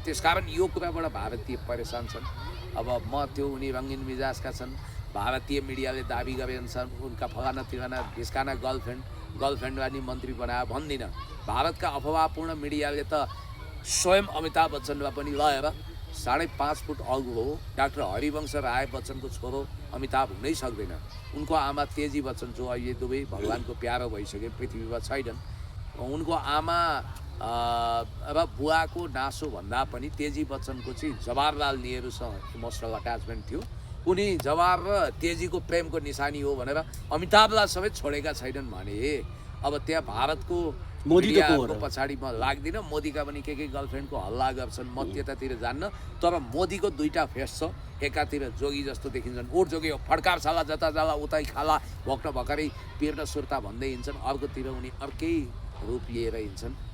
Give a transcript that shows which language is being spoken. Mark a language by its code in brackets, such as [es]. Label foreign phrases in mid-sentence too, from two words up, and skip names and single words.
[ne] त्यसकारण यो कुराबाट भारतीय परेशान छन् अब म त्यो उनी रङ्गिन मिजाजका छन् भारतीय मिडियाले दाबी गरेछन् उनका फलाना तिलाना ढिस्काना गर्लफ्रेन्डलाई नि मन्त्री बनायो भन्दिनँ भारतका अफवाहपूर्ण मिडियाले त स्वयं अमिताभ बच्चनलाई पनि लगेर 5.5 फुट अग्लो डाक्टर हरिवंश राय बच्चनको छोरो अमिताभ हुनै सक्दैन उनको आमा तेजी बच्चन जो अहिले दुवै भगवानको प्यारो भइसके पृथ्वीमा छैनन् उनको आमा र बुवाको नासो भन्दा पनि तेजी बच्चनको चाहिँ जवाहरलाल नेहरूसँग [en] emotional attachment [ne] थियो उनी जवाहर र तेजीको प्रेमको निशानी हो भनेर अमिताभलाई सबै छोडेका छैनन् भने अब त्यहाँ भारतको मोदीको पछाडि म लाग्दिनँ मोदीका पनि के गर्लफ्रेन्डको हल्ला गर्छन् म त्यतातिर जान्न तर मोदीको दुईटा फेस छ एकातिर जोगी जस्तो देखिन्छन् ओट जोगी फड्कार साला जता जाला उतै खाला भक्न भर्खरै पिर्न सुर्ता भन्दै हिँड्छन् अर्कोतिर उनी अर्कै रूप लिएर हिँड्छन्